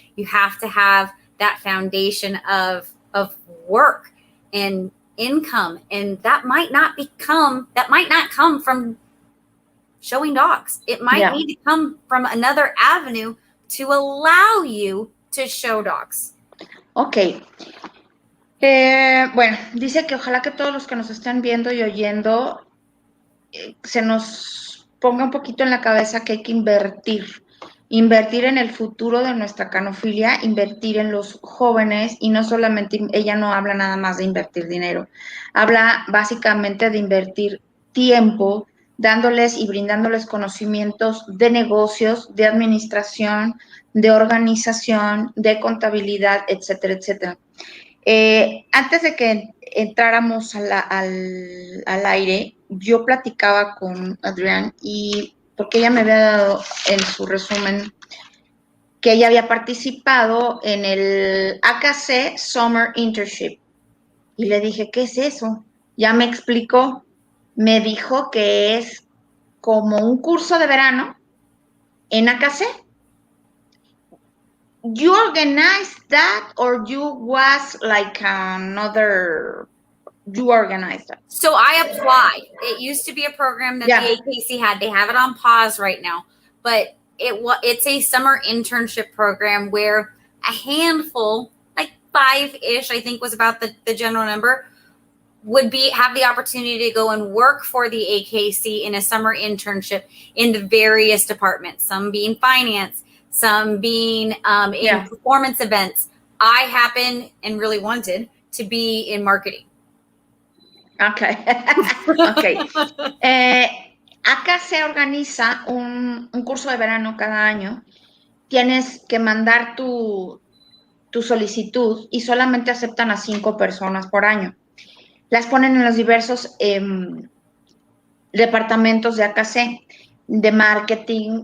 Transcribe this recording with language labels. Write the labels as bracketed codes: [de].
[en] You have to have that foundation of work and income, and that might not come from showing dogs. It might need to come from another avenue to allow you to show dogs. Ok. [es] Bueno, dice que ojalá que todos los que nos están viendo y oyendo se nos ponga un poquito en la cabeza que hay que invertir en el futuro de nuestra canofilia, invertir en los jóvenes, y no solamente, ella no habla nada más de invertir dinero, habla básicamente de invertir tiempo, dándoles y brindándoles conocimientos de negocios, de administración, de organización, de contabilidad, etcétera, etcétera. Antes de que entráramos al aire, yo platicaba con Adrienne, y porque ella me había dado en su resumen que ella había participado en el AKC Summer Internship. Y le dije, ¿qué es eso? Ya me explicó. Me dijo que es como un curso de verano en AKC. [en] You organized that, or you was like you organized that? So I applied. It used to be a program that the AKC had. They have it on pause right now, but it's a summer internship program where a handful, like 5-ish, I think was about the general number, would have the opportunity to go and work for the AKC in a summer internship in the various departments, some being finance, some being in performance events. I happen and really wanted to be in marketing. Okay. Okay. [es] Acá se organiza un curso de verano cada año. Tienes que mandar tu solicitud y solamente aceptan a 5 personas por año. Las ponen en los diversos departamentos de AKC, de marketing.